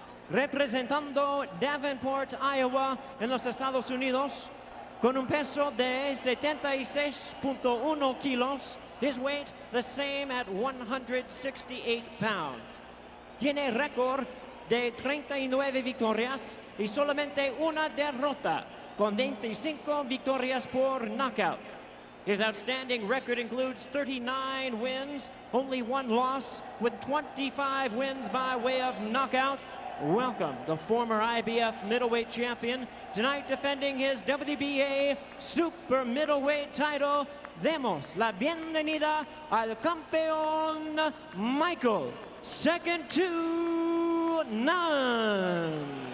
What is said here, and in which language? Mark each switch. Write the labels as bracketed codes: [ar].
[es] Representando Davenport, Iowa, en los Estados Unidos, con un peso de 76.1 kilos, [en] his weight the same at 168 pounds. [es] Tiene récord de 39 victorias y solamente una derrota, con 25 victorias por knockout. [en] His outstanding record includes 39 wins, only 1 loss, with 25 wins by way of knockout. Welcome, the former IBF middleweight champion, tonight defending his WBA Super Middleweight title. [es] Demos la bienvenida al campeón Michael, [en] second to none.